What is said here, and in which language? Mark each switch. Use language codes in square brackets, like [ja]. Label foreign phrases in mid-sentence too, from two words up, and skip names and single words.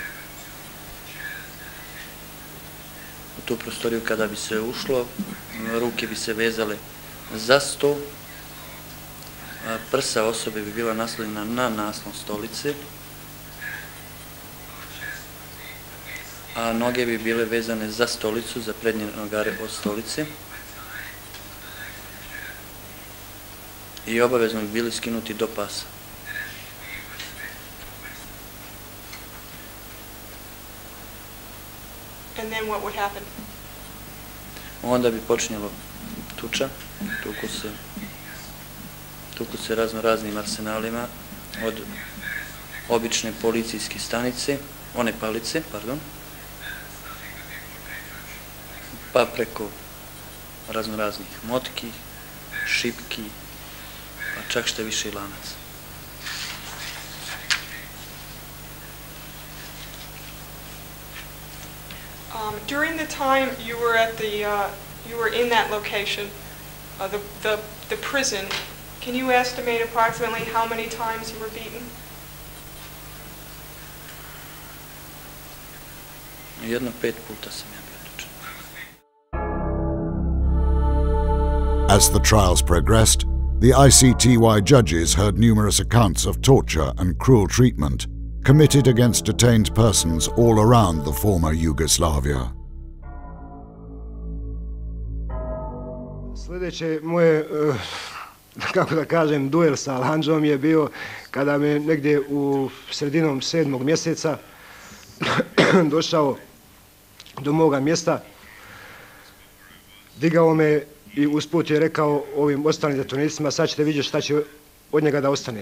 [bs] U tu prostoriju kada bi se ušlo, ruke bi se vezale za sto, prsa osobe bi bila naslonjena na naslon stolice, a noge bi bile vezane za stolicu, za prednje nogare od stolice, i obavezno bi bili skinuti do pasa. [en] And then what would happen? [bs] Onda bi počinjelo tuča, tuku se raznim arsenalima, od obične policijske stanice, one palice, pardon, pa preko raznih motki, šipki, pa čak što više i lanaca. [en] During the time you were at you were in that location, the prison, can you estimate approximately how many times you were beaten? [bs] Jedno 5 puta sam ja bio tučen. [en] As the trials progressed, the ICTY judges heard numerous accounts of torture and cruel treatment committed against detained persons all around the former Yugoslavia. [bs] Sljedeće moje, kako da kažem, duel sa Alandžom je bio kada me negdje u sredinom 7. mjeseca došao do moga mjesta. Digao me i usput je rekao ovim ostalim zatvorenicima, sad ćete vidjeti šta će od njega da ostane.